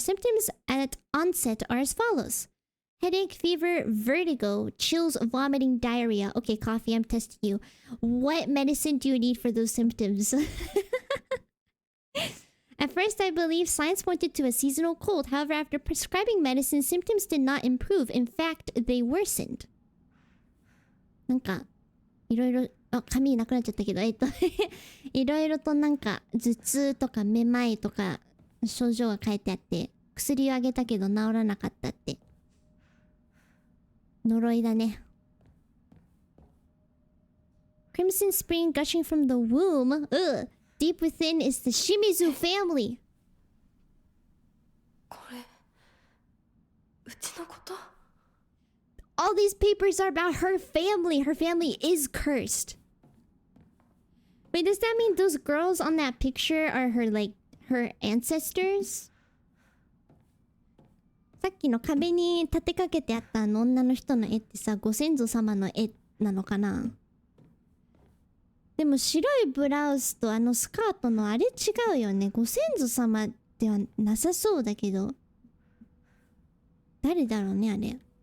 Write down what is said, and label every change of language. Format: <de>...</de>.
<en>Symptoms at onset are as follows. Headache, fever, vertigo, chills, vomiting, diarrhea. Okay, Coffee, I'm testing you. What medicine do you need for those symptoms? At first, I believe science pointed to a seasonal cold. However, after prescribing medicine, symptoms did not improve. In fact, they worsened.</en> <ja>なんか、いろいろ、紙なくなっちゃったけど、いろいろとなんか、頭痛とかめまいとか、症状が書いてあって、薬をあげたけど治らなかったって。呪いだね。</ja> <en>Crimson spring gushing from the womb. Ugh. Deep within is the Shimizu family.</en> <ja>これうちのこと？</ja> <en>All these papers are about her family. Her family is cursed. Wait, does that mean those girls on that picture are her ancestors?</en> <ja>さっきの壁に立てかけてあった女の人の絵ってさ、ご先祖様の絵なのかな？でも白いブラウスとスカートのあれ違うよね。ご先祖様ではなさそうだけど。誰だろうね、あれ。</ja>